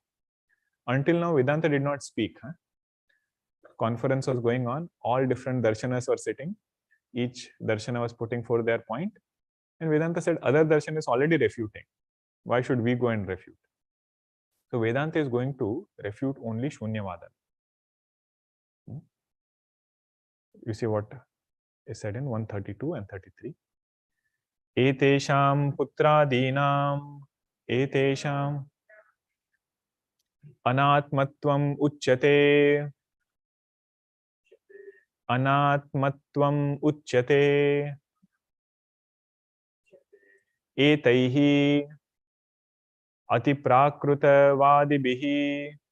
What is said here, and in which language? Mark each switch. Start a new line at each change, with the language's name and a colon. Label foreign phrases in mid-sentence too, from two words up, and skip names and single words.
English: Until now, Vedanta did not speak. Conference was going on, all different Darshanas were sitting, each Darshana was putting forth their point, and Vedanta said, other Darshan is already refuting. Why should we go and refute? So Vedanta is going to refute only Shunyavada. You see what is said in 132 and 33.
Sanskrit: एतेषां पुत्रादीनाम् एतेषाम् अनात्मत्वम् उच्यते अनात्मत्वम् उच्यते एतैः अति प्राकृतवादिभिः